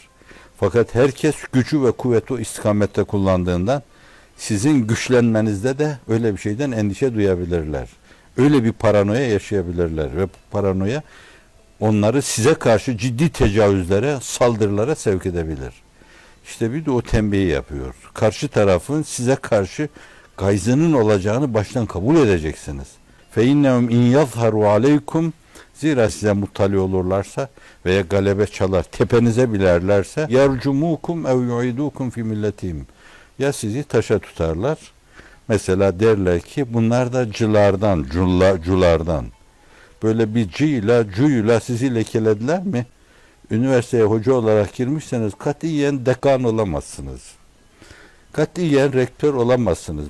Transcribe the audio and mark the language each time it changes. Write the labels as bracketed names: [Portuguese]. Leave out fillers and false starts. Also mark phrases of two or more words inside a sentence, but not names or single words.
[Turkish] Fakat herkes gücü ve kuvveti o istikamette kullandığından sizin güçlenmenizde de öyle bir şeyden endişe duyabilirler. Öyle bir paranoya yaşayabilirler ve bu paranoya onları size karşı ciddi tecavüzlere, saldırılara sevk edebilir. İşte bir de o tembihi yapıyor. Karşı tarafın size karşı gayzının olacağını baştan kabul edeceksiniz. [Arabic] فَاِنَّهُمْ اِنْ يَظْهَرُوا عَلَيْكُمْ [Turkish] Zira size muttali olurlarsa veya galebe çalar, tepenize bilerlerse [Arabic] يَرْجُمُوكُمْ اَوْ يُعِدُوكُمْ فِي مِلَّتِهِمْ [Turkish] Ya sizi taşa tutarlar. Mesela derler ki bunlar da cılardan, culardan. Böyle bir cuyla sizi lekelediler mi? Üniversiteye hoca olarak girmişseniz katiyen dekan olamazsınız. Katiyen rektör olamazsınız.